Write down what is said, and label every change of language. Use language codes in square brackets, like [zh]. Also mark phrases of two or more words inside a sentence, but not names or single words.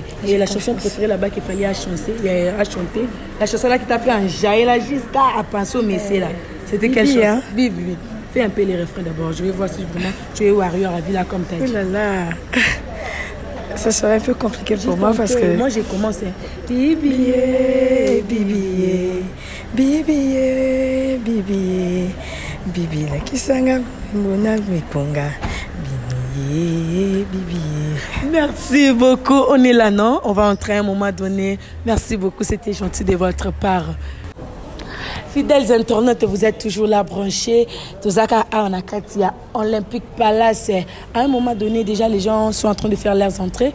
[fr] Et la chanson préférée là-bas qu'il fallait chanter, la chanson là qui t'a fait enjailler là jusqu'à penser au messie là. C'était quelle chanson? Hein? Bibi. Fais un peu les refrains d'abord. Je vais voir si vraiment tu es Warrior à vie là comme tu as dit. Oh là là. Ça serait un peu compliqué pour moi parce que... Moi j'ai commencé. [ln] Bibi, bibi, bibi, bibi, bibi la kisanga mona miponga. [fr] Bibi, bibi. Merci beaucoup. On est là, non? On va entrer à un moment donné. Merci beaucoup. C'était gentil de votre part. Fidèles internautes, vous êtes toujours là branchés. Tozaka Arnakatia, Olympique Palace. À un moment donné, déjà, les gens sont en train de faire leurs entrées.